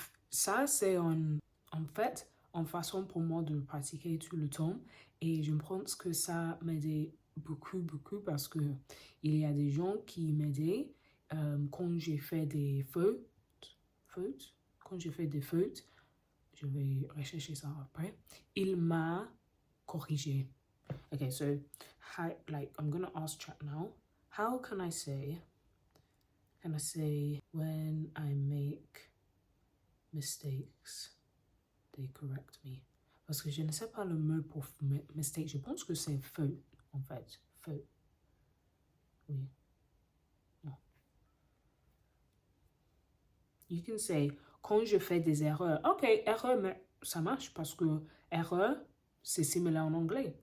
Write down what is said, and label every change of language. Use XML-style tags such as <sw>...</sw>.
<fr>Ça, c'est en fait une façon pour moi de pratiquer tout le temps. Et je pense que ça m'aidait beaucoup, beaucoup parce que il y a des gens qui m'aidaient quand j'ai fait des fautes. Quand j'ai fait des fautes, je vais rechercher ça après. Il m'a corrigé.</fr> <en>Okay, so I'm gonna ask chat now. How can I say when I make mistakes, they correct me?</en> <fr>Parce que je ne sais pas le mot pour mistake. Je pense que c'est faute, en fait. Faute. Oui. Non.</fr> <en>You can say,</en> <fr>quand je fais des erreurs. Ok, erreur, mais ça marche parce que erreur, c'est similaire en anglais.</fr>